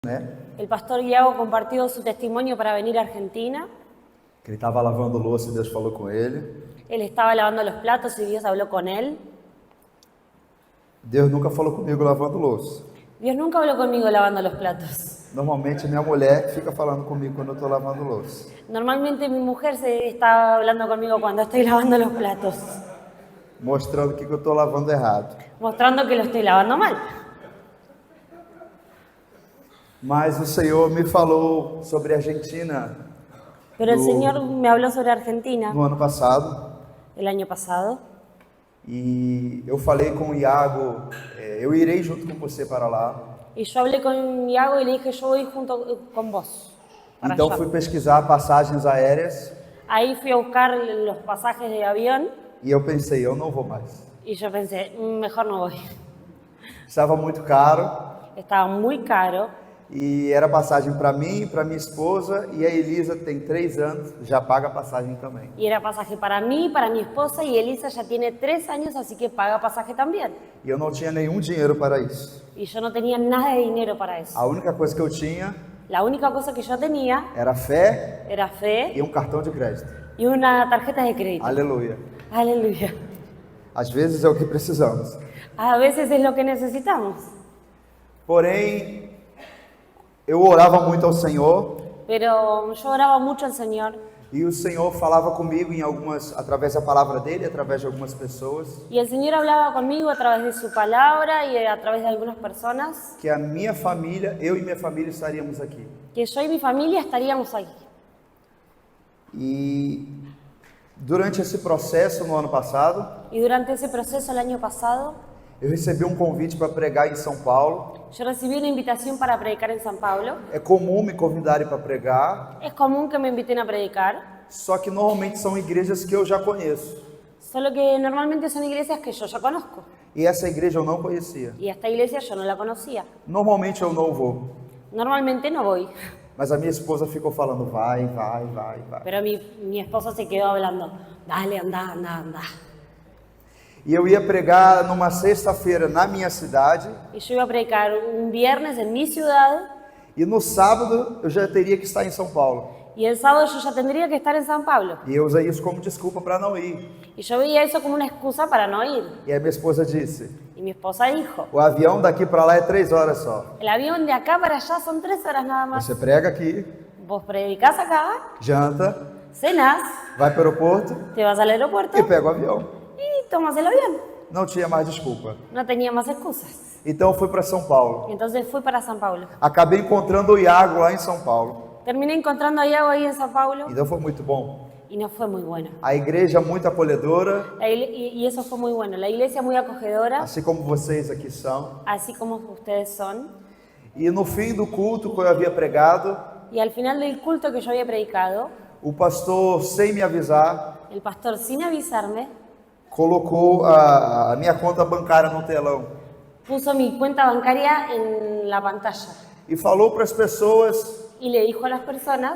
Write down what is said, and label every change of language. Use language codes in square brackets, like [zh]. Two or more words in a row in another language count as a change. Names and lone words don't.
[pt] né? [es] El pastor Iago compartió su testimonio para venir a Argentina. [pt] Que ele estava lavando louça e Deus falou com ele. [es] Él estaba lavando los platos y Dios habló con él. [pt] Deus nunca falou comigo lavando louça. [es] Dios nunca habló conmigo lavando los platos. [pt] Normalmente minha mulher fica falando comigo quando eu estou lavando louça. [es] Normalmente mi mujer se está hablando conmigo cuando estoy lavando los platos, [pt] Mostrando que eu estou lavando errado. [es] mostrando que lo estoy lavando mal. [pt] Mas o Senhor me falou sobre a Argentina [es] Pero el Señor me habló sobre Argentina [pt] no ano passado. [es] el año pasado. [pt] E eu falei com o Iago, eu irei junto com você para lá. [es] Y yo hablé con Iago y le dije, yo voy junto con vos. [pt] Para Então [es] allá. [pt] fui pesquisar passagens aéreas [es] Ahí fui a buscar los pasajes de avión [pt] e eu pensei, eu não vou mais. [es] y yo pensé, mejor no voy. [pt] Estava muito caro [es] Estaba muy caro [pt] e era passagem para mim, para minha esposa, e a Elisa tem 3 anos, já paga a passagem também. [es] y era pasaje para mí, para mi esposa, y Elisa ya tiene 3 años, así que paga pasaje también. [pt] E eu não tinha nenhum dinheiro para isso. [es] Y yo no tenía nada de dinero para eso. [pt] A única coisa que eu tinha [es] La única cosa que yo tenía [pt] era fé [es] era fe [pt] e um cartão de crédito. [es] y una tarjeta de crédito. [pt] Aleluia. [es] Aleluya. [pt] Às vezes é o que precisamos. [es] A veces es lo que necesitamos. [pt] Porém, eu orava muito ao Senhor [es] Pero yo oraba mucho al Señor [pt] e o Senhor falava comigo em algumas, através da palavra dele, através de algumas pessoas, [es] y el Señor hablaba conmigo a través de su palabra y a través de algunas personas, [pt] que a minha família, eu e minha família estaríamos aqui. [es] que yo y mi familia estaríamos aquí. [pt] E durante esse processo no ano passado, [es] Y durante ese proceso el año pasado, [pt] eu recebi um convite para pregar em São Paulo. [es] yo recibí una invitación para predicar en San Pablo. [pt] É comum me convidarem para pregar, [es] Es común que me inviten a predicar, [pt] só que normalmente são igrejas que eu já conheço. [es] solo que normalmente son iglesias que yo ya conozco. [pt] E essa igreja eu não conhecia. [es] Y esta iglesia yo no la conocía. [pt] Normalmente eu não vou, [es] Normalmente no voy, [pt] mas a minha esposa ficou falando, vai, vai, vai, vai. [es] pero mi esposa se quedó hablando, dale, anda, anda, anda. [pt] E eu ia pregar numa sexta-feira na minha cidade, [es] Y yo iba a predicar un viernes en mi ciudad [pt] e no sábado eu já teria que estar em São Paulo. [es] y el sábado yo ya tendría que estar en San Pablo. [pt] E eu usei isso como desculpa para não ir. [es] Y yo veía eso como una excusa para no ir. [pt] E aí minha esposa disse, [es] Y mi esposa dijo, [pt] o avião daqui para lá é 3 horas só. [es] el avión de acá para allá son 3 horas nada más. [pt] Você prega aqui, [es] Vos predicás acá, [pt] janta, [es] cenás, [pt] vai para o aeroporto [es] te vas al aeropuerto [pt] e pega o avião. [es] y tomas el avión. [pt] Não tinha mais desculpa. [es] No tenía más excusas. [pt] Então eu fui para São Paulo. [es] Entonces fui para San Pablo. [pt] Acabei encontrando o Iago lá em São Paulo. [es] Terminé encontrando a Iago ahí en San Pablo [pt] Então foi muito bom. [es] y no fue muy bueno. [pt] A igreja muito acolhedora, [es] Y eso fue muy bueno. La iglesia muy acogedora, [pt] assim como vocês aqui são. [es] así como ustedes son. [pt] E no fim do culto que eu havia pregado, [es] Y al final del culto que yo había predicado, [pt] o pastor, sem me avisar, [es] el pastor, sin avisarme, [pt] colocou a minha conta bancária no telão [es] puso mi cuenta bancaria en la pantalla [pt] e falou para as pessoas [es] y le dijo a las personas,